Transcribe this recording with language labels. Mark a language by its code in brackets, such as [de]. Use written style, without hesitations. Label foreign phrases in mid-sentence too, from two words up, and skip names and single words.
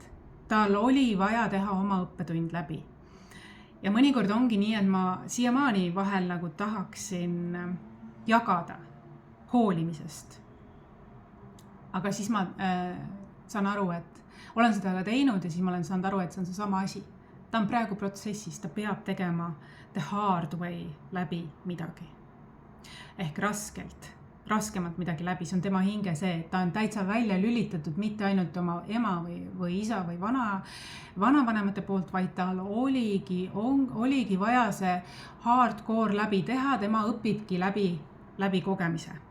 [et] Tal oli vaja teha oma õppetund läbi. Ja mõnikord ongi nii, et ma siiamaani vahel nagu tahaksin jagada hoolimisest. Aga siis ma saan aru, et olen seda ka teinud ja siis ma olen saanud aru, et see on see sama asi. Ta on praegu protsessis, ta peab tegema [en] the hard way [et] läbi midagi. Ehk raskemalt midagi läbi, see on tema hinge see, et ta on täitsa välja lülitatud mitte ainult oma ema või isa või vanavanemate poolt, vaid tal oligi vaja see hardcore läbi teha, tema õpibki läbi kogemise.